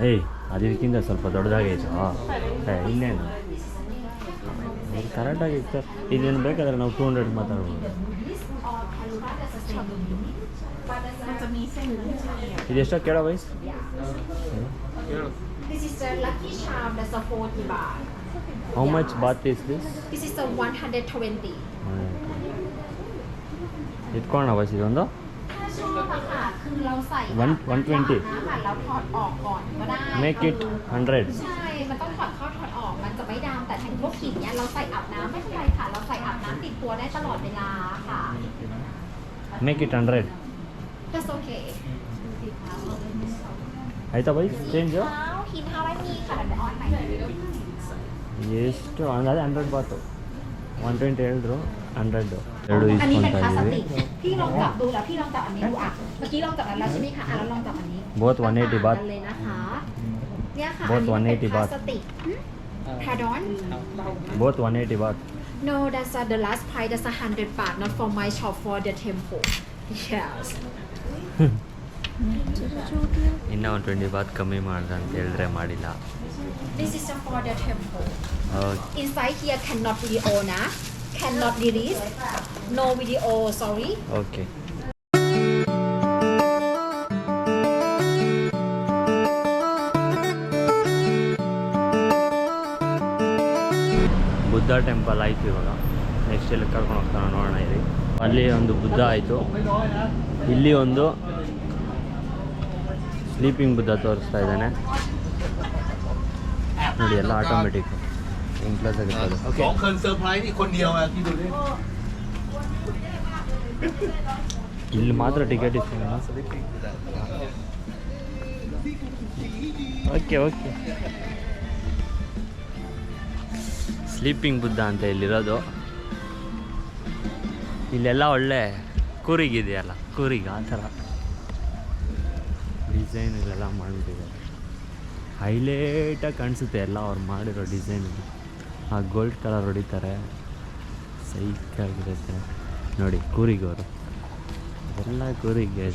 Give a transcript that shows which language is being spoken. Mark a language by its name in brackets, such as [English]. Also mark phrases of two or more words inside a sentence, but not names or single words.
[Kannada] ಏಯ್ ಅದಕ್ಕಿಂತ ಸ್ವಲ್ಪ ದೊಡ್ಡದಾಗೈತು ಇನ್ನೇನು ಕರೆಕ್ಟಾಗಿ ಇತ್ತು ಇದೇನು ಬೇಕಾದ್ರೆ ನಾವು 200 ಮಾತಾಡ್ಬೋದು ಇದೆಷ್ಟೋ ಕೇಳೋ ವಯಸ್ ಹೇಳು [English] This is the lucky charm. That's a 40 baht. how much baht is this This is the 120. [Kannada] ಇಟ್ಕೊಳ್ಳೋಣ ವಯಸ್ ಇದೊಂದು [Thai] ถ้าชอบอะค่ะคือเราใส่ 120 ค่ะเราถอดออกก่อนก็ได้ [English] make it 100 [Thai] ใช่ มันต้องถอดเข้าถอดออก มันจะไม่ดำแต่แทนพวกหินเนี้ยเราใส่อาบน้ำไม่เป็นไรค่ะ เราใส่อาบน้ำติดตัวได้ตลอดเวลาค่ะ [English] make it 100 That's okay [Kannada] ಆಯ್ತಾ ವಯಸ್ ಚೇಂಜು [Thai] เท้าหินเท้าไม่มีค่ะเดี๋ยวออนใหม่ [Kannada] ಎಷ್ಟು ಅದೇ 100 ಬಾತು 120 ಹೇಳಿದ್ರು 100 ಎರಡು [Thai] อันนี้เป็น [Kannada] ಇಸ್ಕೊತಾ [Thai] พลาส [Kannada] ಇದ್ದೀವಿ [Thai] ติกพี่ลองจับดูแล้วพี่ลองจับอันนี้ดูอ่ะเมื่อกี้ลองจับอันแล้วใช่ไหมคะอ่ะแล้วลองจับอันนี้ [English] Both 180 baht [Thai] เลยนะคะเนี่ยค่ะ [English] Both [Thai] อันนี้เป็น 180 พลา baht สติก Pardon [English] both 180 baht No that's the last price that's 100 baht not for my shop for the temple yes [Kannada] ಇನ್ನೂ ಒಂದು 20 ಬಾತ್ ಕಮ್ಮಿ ಮಾಡ್ದೆ ಅಂತ ಹೇಳಿದ್ರೆ ಮಾಡಿಲ್ಲ [English] this is for the temple [Kannada] ಓಕೆ [English] inside here cannot video na cannot release no video sorry [Kannada] ಓಕೆ [English] Buddha temple [Kannada] ಆಯಿತು ಇವಾಗ ನೆಕ್ಸ್ಟ್ ಎಲ್ಲಿ ಕರ್ಕೊಂಡು ಹೋಗ್ತಾನೆ ನೋಡೋಣ ಇಲ್ಲಿ ಅಲ್ಲಿ ಒಂದು ಬುದ್ಧ ಆಯಿತು ಇಲ್ಲಿ ಒಂದು [English] sleeping Buddha [Kannada] ತೋರಿಸ್ತಾ ಇದ್ದಾನೆ ನೋಡಿ ಎಲ್ಲ [English] automatic impulse [Kannada] ಆಗುತ್ತೆ ಅದು [Thai] 2 คนเซอร์ไพรส์อีกคนเดียวอ่ะที่ดูดิ [Kannada] ಇಲ್ಲಿ ಮಾತ್ರ ಟಿಕೆಟ್ ಇಸ್ಕೊಳ್ಳೋಣ [English] okay okay sleeping Buddha [Kannada] ಅಂತ ಇಲ್ಲಿರೋದು ಇಲ್ಲೆಲ್ಲ ಒಳ್ಳೆ ಕೂರಿಗಿದೆಯಲ್ಲ ಕೂರಿಗೆ ಆ ಥರ ಡಿಸೈನ್ಗಳೆಲ್ಲ ಮಾಡಿಬಿಟ್ಟಿದ್ದಾರೆ ಹೈಲೈಟಾಗಿ ಕಾಣಿಸುತ್ತೆ ಎಲ್ಲ ಅವ್ರು ಮಾಡಿರೋ ಡಿಸೈನ್ ಆ [English] gold colour [Kannada] ಹೊಡಿತಾರೆ ಸೈಕಾಗಿರುತ್ತೆ ನೋಡಿ ಕೂರಿಗವರು ಎಲ್ಲ ಕೂರಿಗೆ ಇದೆ